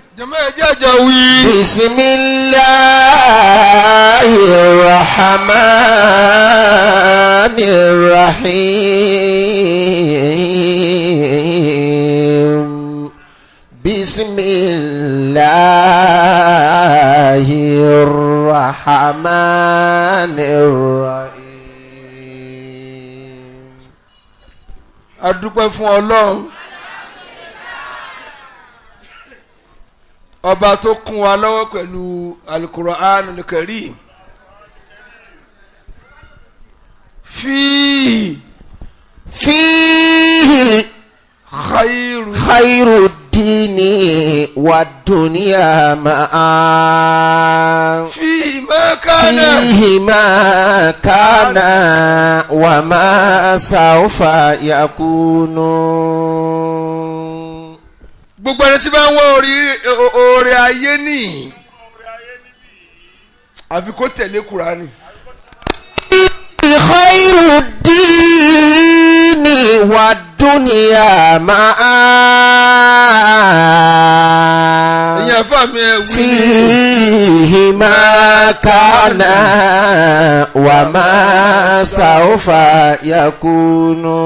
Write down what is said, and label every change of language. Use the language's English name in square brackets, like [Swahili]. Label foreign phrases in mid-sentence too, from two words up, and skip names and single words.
[Arabic] بسم الله الرحمن الرحيم. بسم الله الرحمن الرحيم. [Yoruba] adúpẹ́ fún Ọlọ́run ọba tó kún wa lọ́wọ́ pẹ̀lú Al-Qur'anul Karim. [Arabic] فيه خير الدين والدنيا معا. فيه ما كان وما سوف يكون. [Yoruba] gbogbo ẹni tí bá ń wá oore ayé ní àfi kó tẹ̀lé Kùránì. [Arabic] خير الدين والدنيا معا. فيه ما كان وما سوف يكون.